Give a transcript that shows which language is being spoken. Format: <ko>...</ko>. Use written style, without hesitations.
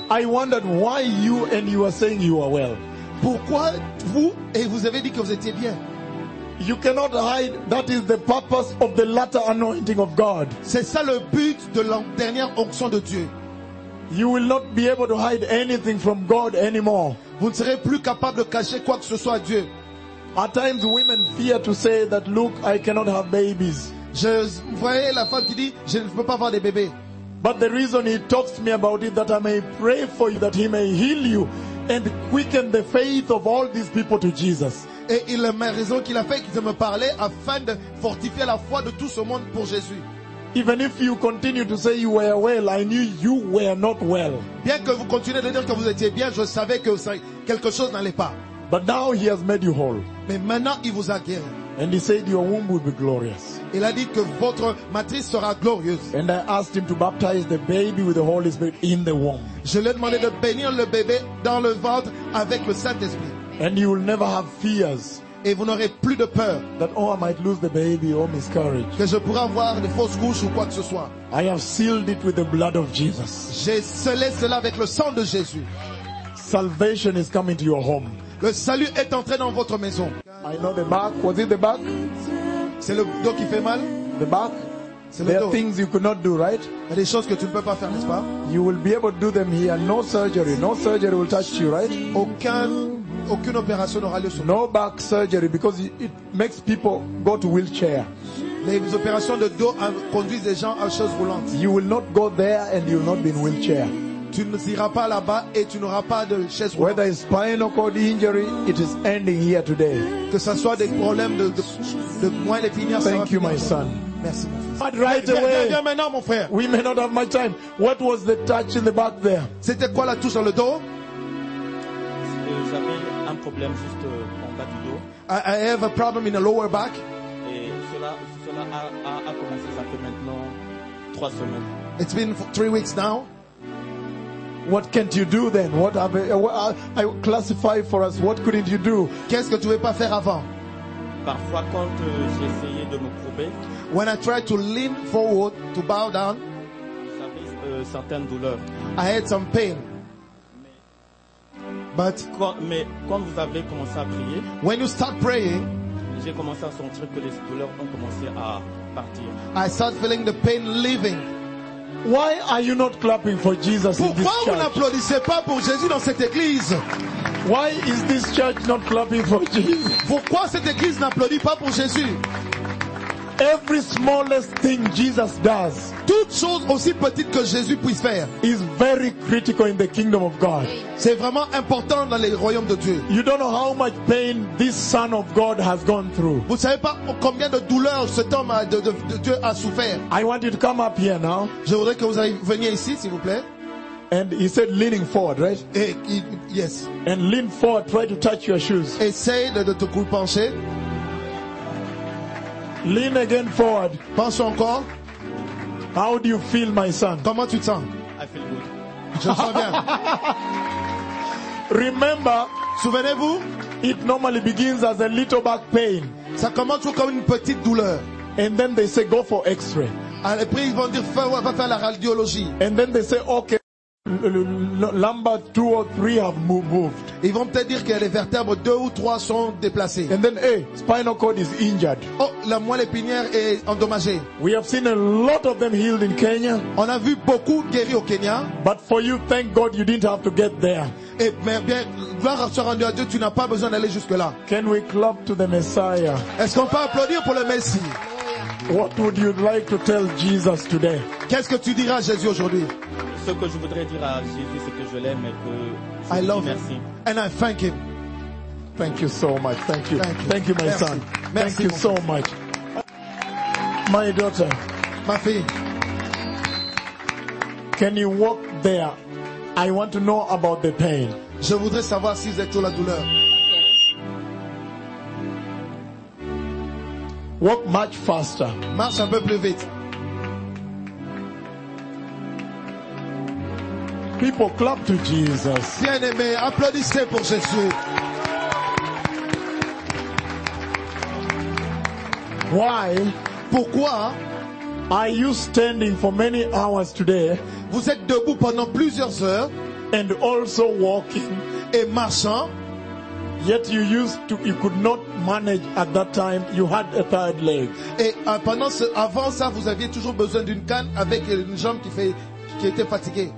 <en>I wondered why you and you are saying you are well.</en> <fr>Pourquoi vous et vous avez dit que vous étiez bien?</fr> <en>You cannot hide. That is the purpose of the latter anointing of God.</en> <fr>C'est ça le but de la dernière onction de Dieu.</fr> <en>You will not be able to hide anything from God anymore.</en> <fr>Vous ne serez plus capable de cacher quoi que ce soit à Dieu.</fr> <en>At times, women fear to say that, look, I cannot have babies.</en> <fr>Je voyais la femme qui dit, je ne peux pas avoir des bébés.</fr> <en>But the reason he talks to me about it, that I may pray for you, that he may heal you and quicken the faith of all these people to Jesus.</en> <fr>Et il m'a raison qu'il a fait qu'il me parlait afin de fortifier la foi de tout ce monde pour Jésus.</fr> <en>Even if you continue to say you were well, I knew you were not well.</en> <fr>Bien que vous continuez de dire que vous étiez bien, je savais que quelque chose n'allait pas.</fr> <en>But now he has made you whole.</en> <fr>Mais maintenant il vous a guéri.</fr> <en>And he said your womb will be glorious.</en> <fr>Il a dit que votre matrice sera glorieuse.</fr> <en>And I asked him to baptize the baby with the Holy Spirit in the womb.</en> <fr>Je lui ai demandé de bénir le bébé dans le ventre avec le Saint-Esprit.</fr> <en>And you will never have fears.</en> <fr>Et vous n'aurez plus de peur.</fr> <en>That oh, I might lose the baby or miscarriage.</en> <fr>Que je pourrais avoir des fausses couches ou quoi que ce soit.</fr> <en>I have sealed it with the blood of Jesus.</en> <fr>J'ai scellé cela avec le sang de Jésus.</fr> <en>Salvation is coming to your home.</en> <fr>Le salut est entré dans votre maison.</fr> <en>I know the back. Was it the back?</en> <fr>C'est le dos qui fait mal.</fr> <en>The back.</en> <fr>C'est</fr> <en>There</en> <fr>le dos.</fr> <en>Are things you could not do, right?</en> <fr>Il y a des choses que tu ne peux pas faire, n'est-ce pas?</fr> <en>You will be able to do them here. No surgery. No surgery will touch you, right?</en> <fr>Aucune opération n'aura lieu sur</fr> <en>No back surgery because it makes people go to wheelchair.</en> <fr>Les opérations de dos conduisent des gens à chaises roulantes.</fr> <en>You will not go there and you will not be in wheelchair.</en> <fr>Tu ne iras pas là-bas et tu n'auras pas de chaise roulante.</fr> <en>Whether it's spinal cord injury, it is ending here today.</en> <fr>Que ce soit des problèmes de moelle épinière, ça</fr> <en>Thank you, my son.</en> <fr>Merci.</fr> <en>But right away.</en> <fr>Viens maintenant, mon frère.</fr> <en>We may not have much time. What was the touch in the back there? C'était quoi la touche dans le dos?</en> <fr>J'avais un problème juste en bas du dos.</fr> <en>I have a problem in the lower back.</en> <fr>Et cela a commencé ça fait maintenant 3 semaines.</fr> <en>It's been 3 weeks now. What can't you do then? What have I classify for us? What couldn't you do?</en> <fr>Qu'est-ce que tu veux pas faire avant? Parfois quand j'essayais de me courber.</fr> <en>When I tried to lean forward to bow down.</en> <fr>J'avais certaines douleurs.</fr> <en>I had some pain.</en> <fr>Mais quand vous avez commencé à prier.</fr> <en>When you start praying.</en> <fr>J'ai commencé à sentir que les douleurs ont commencé à partir.</fr> <en>I start feeling the pain leaving. Why are you not clapping for Jesus</en> <fr>Pourquoi</fr> <en>in this church?</en> <fr>Vous n'applaudissez pas pour Jésus dans cette église?</fr> <en>Why is this church not clapping for Jesus?</en> <fr>Pourquoi cette église n'applaudit pas pour Jésus?</fr> <en>Every smallest thing Jesus does,</en> <fr>toute chose aussi petite que Jésus puisse faire,</fr> <en>is very critical in the kingdom of God.</en> <fr>C'est vraiment important dans le royaume de Dieu.</fr> <en>You don't know how much pain this son of God has gone through.</en> <fr>Vous savez pas combien de douleurs cet homme de Dieu a souffert.</fr> <en>I want you to come up here now.</en> <fr>Je voudrais que vous veniez ici, s'il vous plaît.</fr> <en>And he said, leaning forward, right? Yes. And lean forward, try to touch your shoes.</en> <fr>Essaye de te pencher.</fr> <en>Lean again forward.</en> <fr>Pense encore.</fr> <en>How do you feel, my son?</en> <fr>Comment tu te sens?</fr> <en>I feel good.</en> <fr>Je me sens bien.</fr> <en>Remember,</en> <fr>souvenez-vous,</fr> <en>it normally begins as a little back pain.</en> <fr>Ça commence comme une petite douleur.</fr> <en>And then they say, go for X-ray.</en> <fr>Après, ils vont dire, va faire la radiologie.</fr> <en>And then they say, okay, lumbar 2 or 3 have moved.</en> <fr>Ils vont peut-être dire que les vertèbres 2 ou 3 sont déplacées.</fr> <en>And then, hey, spinal cord is injured.</en> <fr>Oh, la moelle épinière est endommagée.</fr> <en>We have seen a lot of them healed in Kenya.</en> <fr>On a vu beaucoup guéris au Kenya.</fr> <en>But for you, thank God, you didn't have to get there.</en> <fr>Et bien, gloire soit rendue à Dieu, tu n'as pas besoin d'aller jusque là.</fr> <en>Can we clap to the Messiah?</en> <fr>Est-ce qu'on peut applaudir pour le Messie?</fr> <en>What would you like to tell Jesus today?</en> <fr>Qu'est-ce que tu diras à Jésus aujourd'hui? Ce que je voudrais dire à Jésus, c'est que je l'aime et que je le remercie.</fr> <en>And I thank him. Thank you so much. Thank you. Thank you, thank you my</en> <fr>Merci.</fr> <en>Son.</en> <fr>Merci</fr> <en>thank you so</en> <fr>frère.</fr> <en>Much. My daughter.</en> <fr>Ma fille.</fr> <en>Can you walk there? I want to know about the pain.</en> <fr>Je voudrais savoir si vous êtes sous la douleur.</fr> <en>Walk much faster.</en> <fr>Marche un peu plus vite.</fr> <en>People clap to Jesus.</en> <fr>Bien-aimés, applaudissez pour Jésus.</fr> <en>Why?</en> <fr>Pourquoi?</fr> <en>Are you standing for many hours today?</en> <fr>Vous êtes debout pendant plusieurs heures.</fr> <en>And also walking.</en> <fr>Et marchant.</fr> <en>Yet you used to, you could not manage at that time. You had a third leg.</en> <fr>Et pendant ce, avant ça, vous aviez toujours besoin d'une canne avec une jambe qui fait, qui était fatiguée.</fr>